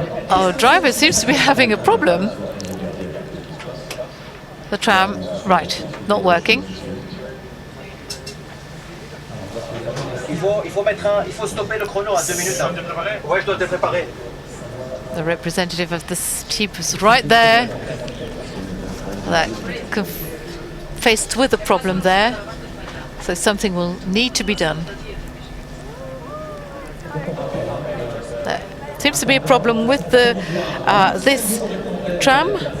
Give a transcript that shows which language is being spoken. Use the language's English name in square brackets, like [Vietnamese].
[English] Our driver seems to be having a problem. The tram, right, not working. [French] Il faut stopper le chrono à 2 minutes. Ouais, je dois te préparer. [English] The representative of this team is right there. That faced with a problem there. So something will need to be done. There seems to be a problem with the this tram.